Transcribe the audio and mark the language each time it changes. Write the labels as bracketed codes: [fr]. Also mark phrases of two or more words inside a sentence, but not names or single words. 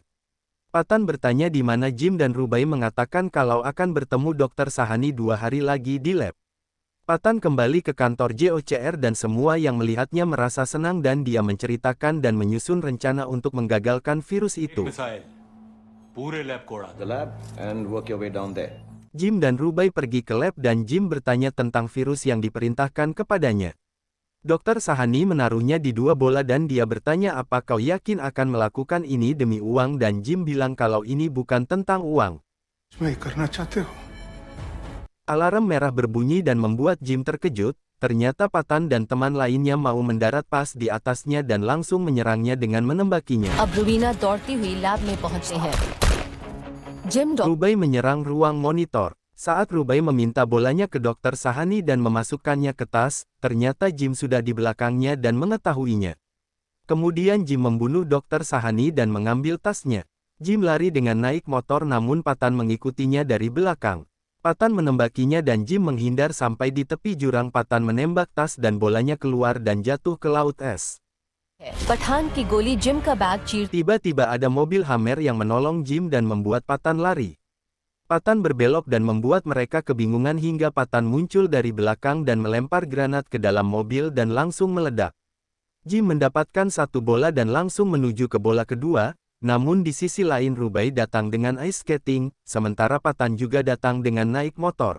[id] Patan bertanya di mana Jim dan Rubai mengatakan kalau akan bertemu Dr. Sahani 2 hari lagi di lab. Patan kembali ke kantor JOCR dan semua yang melihatnya merasa senang dan dia menceritakan dan menyusun rencana untuk menggagalkan virus itu. [en] The lab and work your way down there. [id] Jim dan Rubai pergi ke lab dan Jim bertanya tentang virus yang diperintahkan kepadanya. Dokter Sahani menaruhnya di 2 bola dan dia bertanya apa kau yakin akan melakukan ini demi uang dan Jim bilang kalau ini bukan tentang uang. [hi] इसमें ये करना चाहते हो? [id] Alarm merah berbunyi dan membuat Jim terkejut, ternyata Patan dan teman lainnya mau mendarat pas di atasnya dan langsung menyerangnya dengan menembakinya. [hi] अब रुबीना दौड़ती हुई लैब में पहुंचते हैं। जिम [id] Rubai menyerang ruang monitor. Saat Rubai meminta bolanya ke Dokter Sahani dan memasukkannya ke tas, ternyata Jim sudah di belakangnya dan mengetahuinya. Kemudian Jim membunuh Dokter Sahani dan mengambil tasnya. Jim lari dengan naik motor namun Patan mengikutinya dari belakang. Patan menembakinya dan Jim menghindar sampai di tepi jurang. Patan menembak tas dan bolanya keluar dan jatuh ke laut es. [hi] पठान की गोली जिम का बैग चीर [id] Tiba-tiba ada mobil Hammer yang menolong Jim dan membuat Patan lari. Patan berbelok dan membuat mereka kebingungan hingga Patan muncul dari belakang dan melempar granat ke dalam mobil dan langsung meledak. Jim mendapatkan 1 bola dan langsung menuju ke bola kedua, namun di sisi lain Rubai datang dengan [en] ice skating, [id] sementara Patan juga datang dengan naik motor.